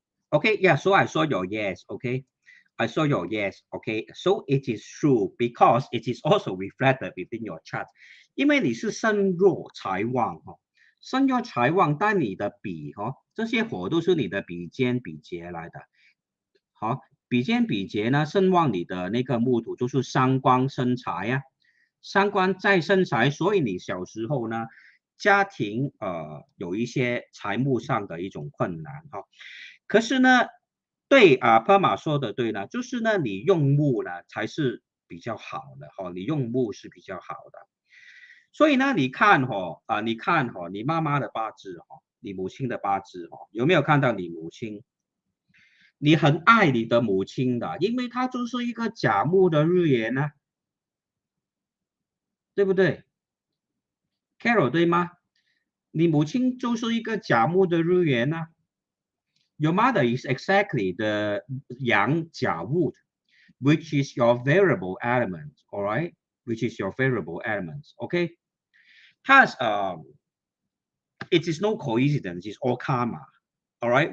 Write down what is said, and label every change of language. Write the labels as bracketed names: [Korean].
[English] Okay, yeah, so I saw your yes, okay. I saw your yes, okay. So it is true because it is also reflected within your chart. [Chinese] 因为你是身弱财旺哈，身弱财旺，但你的比这些火都是你的比肩比劫来的。好，比肩比劫呢，身旺你的那个木土就是三官生财啊，三官在生财，所以你小时候呢，家庭有一些财务上的一种困难哈。可是呢，对Perma 说的对呢，就是呢，你用木呢才是比较好的哈，你用木是比较好的。所以呢，你看你看你妈妈的八字你母亲的八字有没有看到你母亲？你很爱你的母亲的，因为她就是一个甲木的日元呢、对不对？Carol 对吗？你母亲就是一个甲木的日元呢、 [English] Your mother is exactly the yang Jia wood, which is your variable element, all right? Which is your variable elements, okay? Thus, it is no coincidence, it's all karma, all right?